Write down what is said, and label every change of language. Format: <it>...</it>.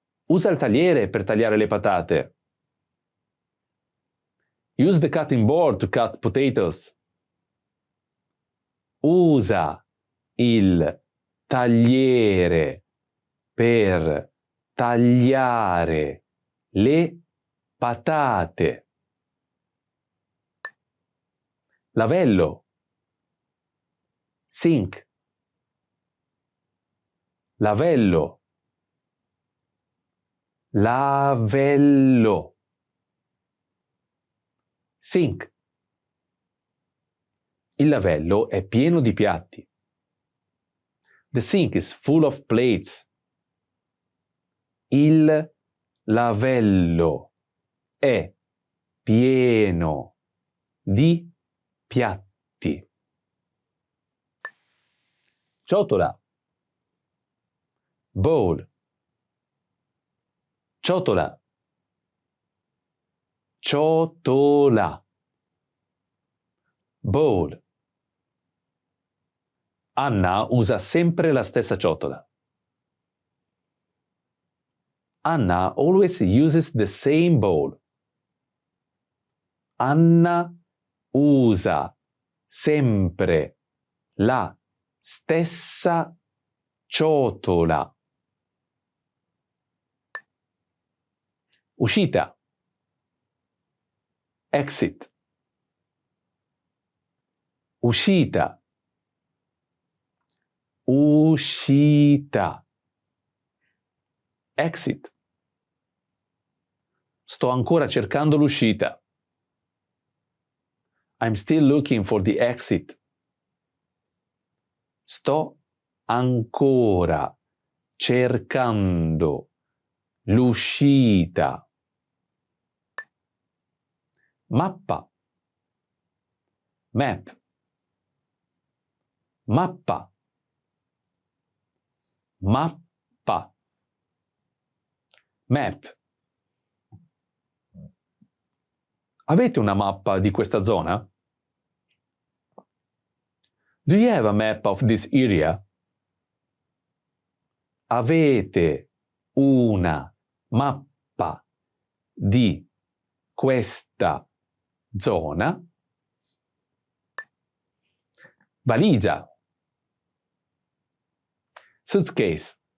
<it>Usa il tagliere per tagliare le patate.</it> <en>Use the cutting board to cut potatoes.</en> <it>Usa il tagliere per tagliare le patate. Lavello.</it> <en>Sink.</en> <it>Lavello. Lavello.</it> <en>Sink.</en> <it>Il lavello è pieno di piatti.</it> <en>The sink is full of plates.</en> <it>Il lavello è pieno di piatti. Ciotola.</it> <en>Bowl.</en> <it>Ciotola. Ciotola.</it> <en>Bowl.</en> <it>Anna usa sempre la stessa ciotola.</it> <en>Anna always uses the same bowl.</en> <it>Anna usa sempre la stessa ciotola. Uscita.</it> <en>Exit.</en> <it>Uscita. Uscita.</it> <en>Exit.</en> <it>Sto ancora cercando l'uscita.</it> <en>I'm still looking for the exit.</en> <it>Sto ancora cercando l'uscita. Mappa.</it> <en>Map.</en> <it>Mappa. Mappa.</it> <en>Map.</en> <it>Avete una mappa di questa zona?</it> <en>Do you have a map of this area?</en> <it>Avete una mappa di questa zona? Valigia.</it> <en>Suitcase.</en>